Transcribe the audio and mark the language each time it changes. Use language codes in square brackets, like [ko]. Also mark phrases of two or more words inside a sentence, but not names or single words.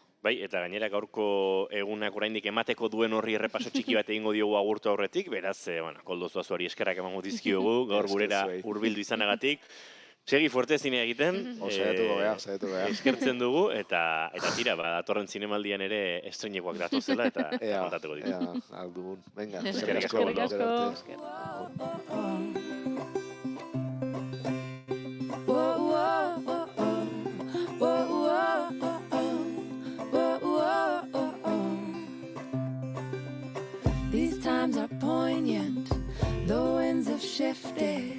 [eu] Bai, eta gainera gaurko egunak oraindik emateko duen horri errepaso txiki bat egingo diogu agurtu aurretik, beraz, Koldo Zuazuari eskerrak emango dizkiogu, gaur gurera hurbildu izanagatik. Segi fuerte zinea egiten, Saiatu gea. eskertzen dugu, eta tira, datorren zinemaldian ere estreinekoak datozela, eta kontatuko ditu. Aldugun, venga, Eskerrik asko. Eskerrik asko. [en] These times are poignant, the winds have shifted.